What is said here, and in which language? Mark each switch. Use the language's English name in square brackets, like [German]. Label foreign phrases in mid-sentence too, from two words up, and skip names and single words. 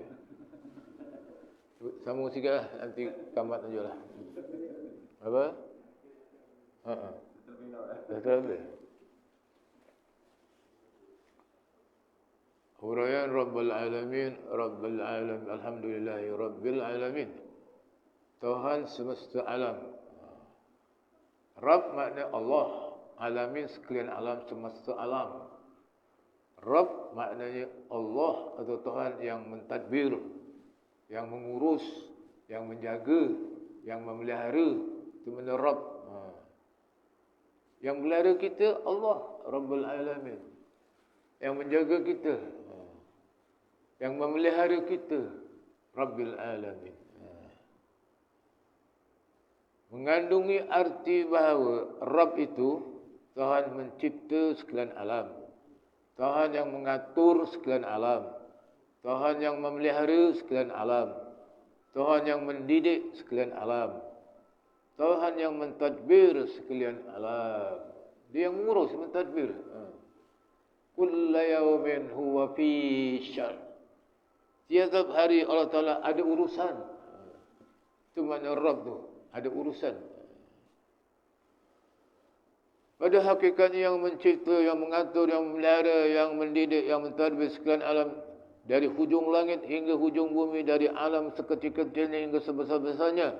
[Malay] Sambung sikit lah, nanti kamat saja lah. Apa? Dah terlebih. [Arabic] Huraian رب العالمين رب العالمين الحمد لله رب العالمين. [Malay] Tuhan semesta alam. Rabb makna Allah, Alamin sekalian alam, semesta alam. Rabb maknanya Allah atau Tuhan yang mentadbir, yang mengurus, yang menjaga, yang memelihara. Itu makna Rabb. Yang melihara kita Allah, [Arabic] رب العالمين. [Malay] Yang menjaga kita, yang memelihara kita, [Arabic] رب العالمين. [Malay] Mengandungi arti bahawa Rabb itu Tuhan mencipta sekalian alam, Tuhan yang mengatur sekalian alam, Tuhan yang memelihara sekalian alam, Tuhan yang mendidik sekalian alam, Tuhan yang mentadbir sekalian alam. Dia yang mengurus, mentadbir. [Arabic] كل يوم هو في شأن. [Malay] Tiap hari [Arabic] الله تعالى [Malay] ada urusan. Itu makna Rabb tu. Ada urusan. Pada hakikatnya yang mencipta, yang mengatur, yang memelihara, yang mendidik, yang mentadbir sekalian alam. Dari hujung langit hingga hujung bumi. Dari alam sekecil-kecilnya hingga sebesar-besarnya.